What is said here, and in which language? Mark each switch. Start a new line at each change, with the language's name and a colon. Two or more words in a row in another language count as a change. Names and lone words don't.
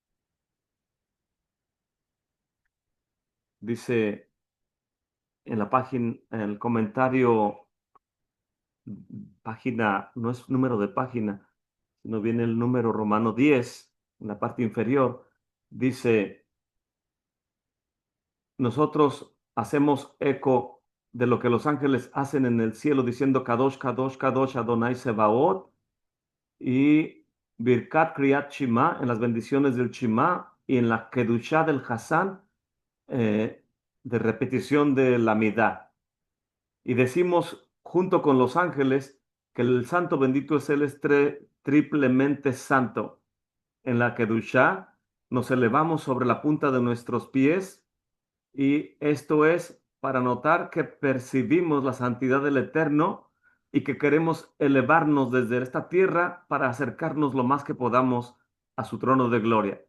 Spanish: Dice en la página, en el comentario, página, no es número de página, sino viene el número romano 10 en la parte inferior, dice, nosotros hacemos eco de lo que los ángeles hacen en el cielo diciendo
Hebrew: קדוש קדוש קדוש אדוני צבאות,
Spanish: y
Hebrew: ברכת קריאת שמע
Spanish: en las bendiciones del Shema y en la Kedushá del Hassan, de repetición de la midá. Y decimos junto con los ángeles que el santo bendito es Él, es triplemente santo. En la Kedushá nos elevamos sobre la punta de nuestros pies, y esto es para notar que percibimos la santidad del Eterno y que queremos elevarnos desde esta tierra para acercarnos lo más que podamos a su trono de gloria.